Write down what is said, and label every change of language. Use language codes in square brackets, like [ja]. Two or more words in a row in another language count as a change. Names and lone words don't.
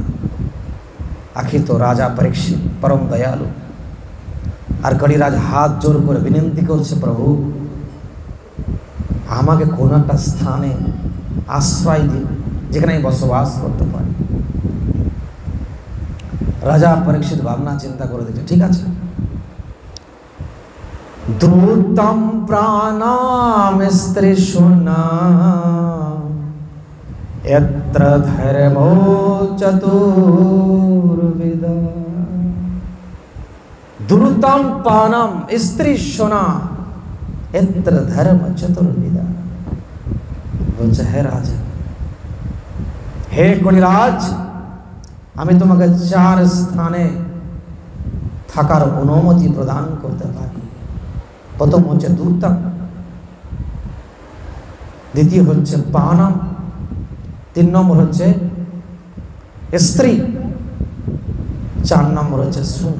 [bn] আখির তো রাজা পরীক্ষিত পরম দয়ালু, আর কলিরাজ হাত জোর করে বিনতি করছে, প্রভু আমাকে কোনো একটা স্থানে আশ্রয় দিন যেখানে আমি বসবাস করতে পারি। রাজা পরীক্ষিত ভাবনা চিন্তা করে দেখছে, ঠিক আছে। [sa] দ্রুতম প্রাণাম স্ত্রীষুনা यत्र धर्मो चतुर्विधा द्रुतम पानम स्त्री सोना यत्र धर्म चतुर्विधा। [bn] বলছে হে রাজা, হে কলিরাজ, আমি তোমাকে 4 স্থানে থাকার অনুমতি প্রদান করতে পারি। প্রথম হচ্ছে দ্রুতম, দ্বিতীয় হচ্ছে পানম, 3 নম্বর হচ্ছে স্ত্রী, 4 নম্বর হচ্ছে সোনা।